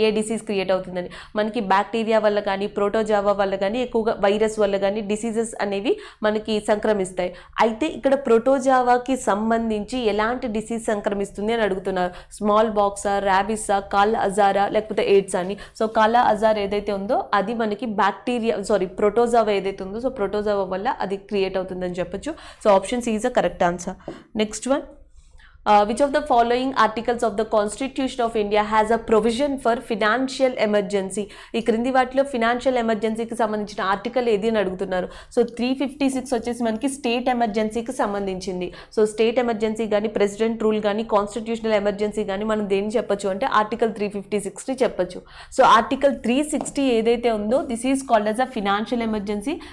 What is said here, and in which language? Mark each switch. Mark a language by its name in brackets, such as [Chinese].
[Telugu] ఏ disease create అవుతుందని. మనకి bacteria వల్ల కానీ ప్రోటోజావా వల్ల కానీ ఎక్కువగా వైరస్ వల్ల కానీ డిసీజెస్ అనేవి మనకి సంక్రమిస్తాయి. అయితే ఇక్కడ ప్రోటోజావాకి సంబంధించి ఎలాంటి డిసీజ్ సంక్రమిస్తుంది అని అడుగుతున్నారు. స్మాల్ బాక్సా, ర్యాబిసా, కాలా అజారా లేకపోతే ఎయిడ్స్ అని. సో కాలా అజార్ ఏదైతే ఉందో అది మనకి ప్రోటోజావా ఏదైతే ఉందో సో ప్రోటోజావా వల్ల అది క్రియేట్ అవుతుందని చెప్పొచ్చు. [English] So option C is a correct answer. Next one, which of the following articles of the Constitution of India has a provision for financial emergency. [Telugu] ఈ క్రింది వాటిలో ఫినాన్షియల్ ఎమర్జెన్సీకి సంబంధించిన ఆర్టికల్ ఏది అని అడుగుతున్నారు. సో 356 వచ్చేసి మనకి స్టేట్ ఎమర్జెన్సీకి సంబంధించింది. సో స్టేట్ ఎమర్జెన్సీ కానీ ప్రెసిడెంట్ రూల్ కానీ కాన్స్టిట్యూషనల్ ఎమర్జెన్సీ కానీ మనం దేన్ని చెప్పొచ్చు అంటే ఆర్టికల్ 356ని చెప్పొచ్చు. [English] so article 360 [Telugu] ఏదైతే ఉందో [English] This is called as a financial emergency.